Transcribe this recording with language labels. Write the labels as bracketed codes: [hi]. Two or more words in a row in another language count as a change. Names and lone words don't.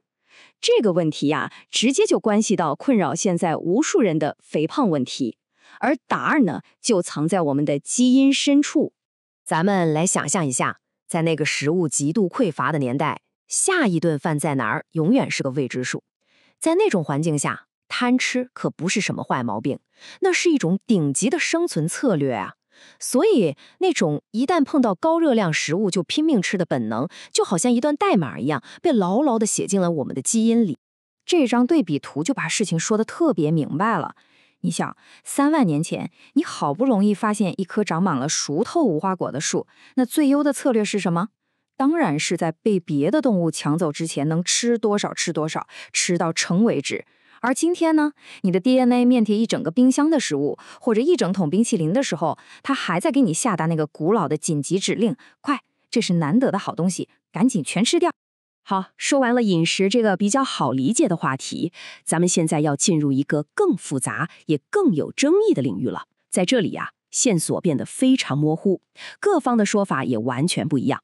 [zh] 這個問題呀，直接就關係到困擾現在無數人的肥胖問題，而答案呢，就藏在我們的基因深處。咱們來想象一下，在那個食物極度匱乏的年代，下一頓飯在哪兒永遠是個未知數。在那種環境下，貪吃可不是什麼壞毛病，那是一種頂級的生存策略啊。所以那種一旦碰到高熱量食物就拼命吃的本能，就好像一段代碼一樣，被牢牢地寫進了我們的基因裡。這張對比圖就把事情說得特別明白了。你想，3萬年前，你好不容易發現一棵長滿了熟透無花果的樹，那最優的策略是什麼？當然是在被別的動物搶走之前，能吃多少吃多少，吃到撐為止。而今天呢，你的 DNA 面貼一整個冰箱的食物，或者一整桶冰淇淋的時候，它還在給你下達那個古老的緊急指令：快，這是難得的好東西，趕緊全吃掉。好，說完了飲食這個比較好理解的話題，咱們現在要進入一個更複雜也更有爭議的領域了。在這裡呀，線索變得非常模糊，各方的說法也完全不一樣。